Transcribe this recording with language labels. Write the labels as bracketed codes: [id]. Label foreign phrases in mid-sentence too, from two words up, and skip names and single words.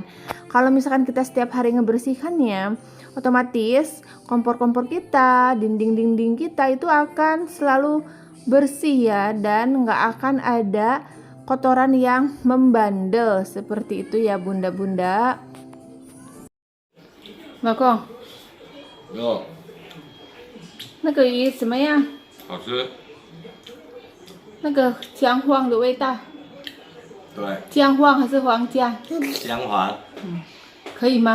[id] Kalau misalkan kita setiap hari ngebersihkannya, otomatis kompor-kompor kita, dinding-dinding kita itu akan selalu bersih ya, dan nggak akan ada kotoran yang membandel seperti itu ya bunda-bunda. Bakong, [zh] 有，那个鱼怎么样？好吃。那个姜黄的味道，对，姜黄还是黄姜？姜黄可以吗？